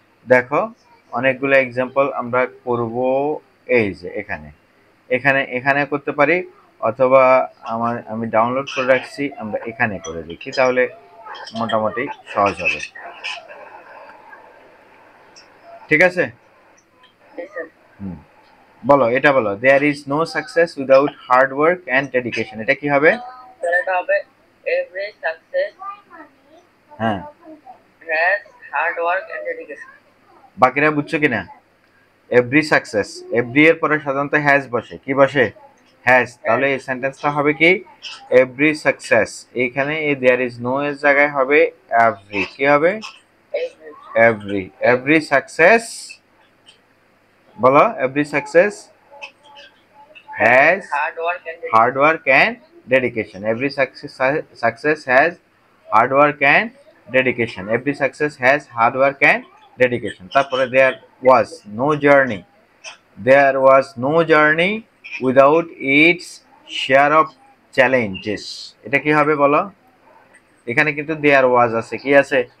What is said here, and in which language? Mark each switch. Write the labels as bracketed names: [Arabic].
[Bangla] দেখো অনেকগুলো এক্সাম্পল আমরা করব। এই যে এখানে এখানে এখানে করতে পারি, অথবা আমি ডাউনলোড করে রাখছি, আমরা এখানে করে দেখি, তাহলে মোটামুটি সহজ হবে। ঠিক আছে? [English] Yes, sir. [Bangla] হুম, বলো, এটা বলো, [English] There is no success without hard work and dedication. [Bangla] এটা কি হবে? তাহলে এটা হবে [English] every success [Bangla] হ্যাঁ, [English] has hard work and dedication. [Bangla] বাকিরা বুঝছো কিনা? [English] every success, [Bangla] এভরি এর পরে সাধারণত হ্যাজ বসে, কি বসে? হ্যাজ। তাহলে এই সেন্টেন্সটা হবে কি? [English] Every success. [Bangla] এইখানে এই [English] there is no [Bangla] এর জায়গায় হবে এভরি। কি হবে? [English] Every every. Every success, বলো, every success has hard work and dedication. hard work and dedication. Every success has hard work and dedication. Every success has hard work and dedication. [Bangla] তারপরে [English] there was no journey, there was no journey without its share of challenges. [Bangla] এটা কি হবে বলো? এখানে কিন্তু [English] there was [Bangla] আছে, কি আছে?